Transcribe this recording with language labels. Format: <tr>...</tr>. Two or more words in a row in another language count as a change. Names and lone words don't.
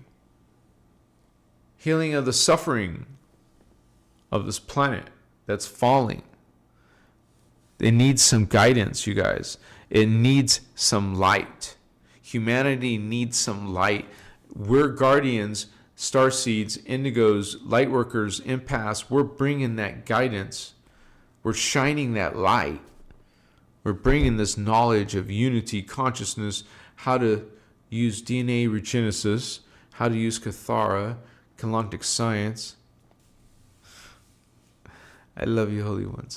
<en>Healing of the suffering of this planet that's falling. It needs some guidance, you guys. It needs some light. Humanity needs some light. We're guardians, starseeds, indigos, lightworkers, empaths. We're bringing that guidance. We're shining that light. We're bringing this knowledge of unity, consciousness, how to use DNA regenesis, how to use Kathara, Kalantic science. I love you, holy ones.</en>